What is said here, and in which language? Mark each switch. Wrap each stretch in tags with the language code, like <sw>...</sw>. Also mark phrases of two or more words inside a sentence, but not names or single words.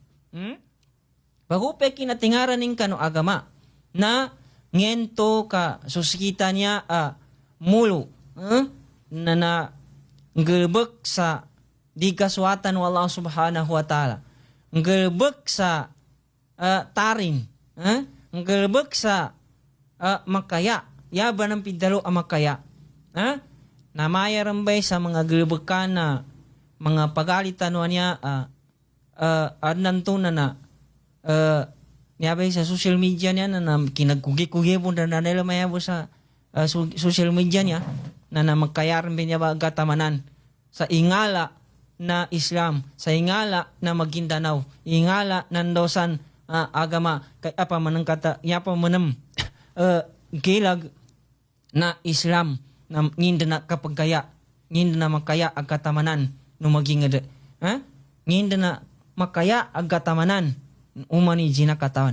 <mdh>Bagupe kinatingaranin kano agama na ngento ka susikita niya mulo na ngelbek sa di kaswatan</mdh> <ar>wallahu subhanahu wa ta'ala.</ar> <mdh>Ngelbek sa tarin. Ngelbek sa makaya. Yaba ng pidalo makaya. Namaya rambay sa mga gelbekan na mga pagalitan niya adnan to na niyabay sa</mdh> <en>social media</en> <mdh>niya na kinagkugi-kugi po na nila mayabo sa</mdh> <en>social media</en> <mdh>niya na magkayaran ba niya ba gatamanan sa ingala na Islam, sa ingala na Maguindanao, ingala na Ndosan agama, kay apa manang kata, yapa manam gilag na Islam na nginda na kapagkaya, nginda na makaya agatamanan no maging nginda na makaya agatamanan umani jina katawan.</mdh>